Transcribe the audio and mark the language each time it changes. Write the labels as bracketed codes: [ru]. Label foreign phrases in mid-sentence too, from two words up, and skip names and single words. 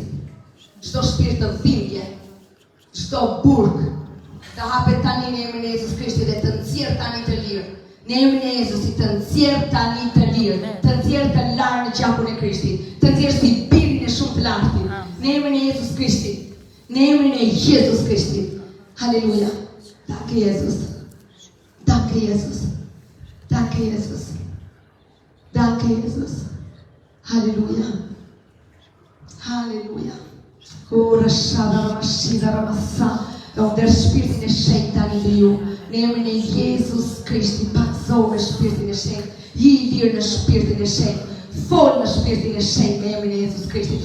[sq] Çdo shpirt të dhimbje, çdo burg të hapet tani në emrin e Jezus Krishtit dhe të nxjerr tani të lirë. Në emrin e Jezusit të nxjerr tani të lirë, të nxjerr të larë në gjakun e Krishtit, të nxjerr si birin e shumë të lartit. Në emrin e Jezus Krishtit. Në emrin e Jezus Krishtit. [de] Halleluja. Danke Jesus. Danke Jesus. Danke Jesus. Danke Jesus. Halleluja. Halleluja. Ora shada ramashida ramassa. [sq] Dhe unë der shpirtin e shenjtë tani dhe ju. Në emrin e Jezus Krishtit, pakso me shpirtin e shenjtë. Ji i lirë në shpirtin e shenjtë. Fol në shpirtin e shenjtë në emrin e Jezus Krishtit.